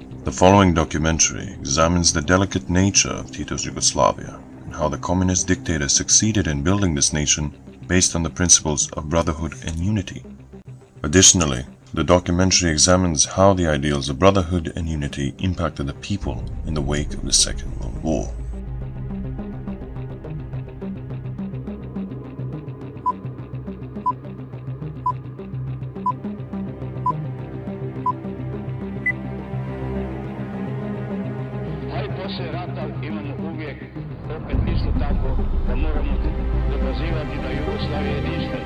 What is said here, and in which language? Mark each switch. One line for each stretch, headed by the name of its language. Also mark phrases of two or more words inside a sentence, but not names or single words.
English: The following documentary examines the delicate nature of Tito's Yugoslavia and how the communist dictator succeeded in building this nation based on the principles of brotherhood and unity. Additionally, the documentary examines how the ideals of brotherhood and unity impacted the people in the wake of the Second World War.
Bosnian: Poslije rata imamo uvijek opet isto tako da moramo dokazivati da Jugoslavija je jedinstvena.